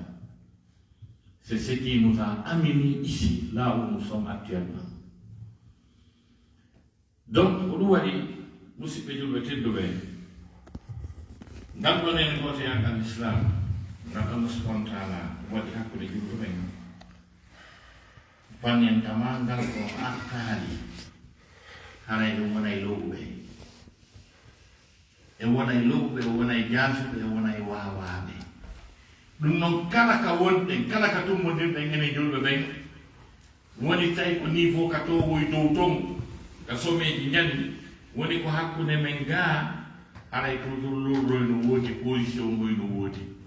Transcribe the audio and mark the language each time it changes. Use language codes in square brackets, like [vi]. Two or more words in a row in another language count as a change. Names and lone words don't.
[fr] C'est ce qui nous a amenés ici, là où nous sommes actuellement. Donc, vous voyez, vous savez de dans le côté de l'islam, dans le spontané, vous voyez que les gens [ff] fanyen tamangal ko akali haray ɗum wonay lowɓe e wonay lowɓe e wonay jaasuɓe e wonay waawaaɓe ɗum noon kala ka wonɗen kala ka tummodirɗen enen julɓe ɓen woni tawi ko niveau ka to woy dow ton ka someji ñandi woni ko hakkunde men gaa haray toujours lowroy no woodi position ngoy no woodi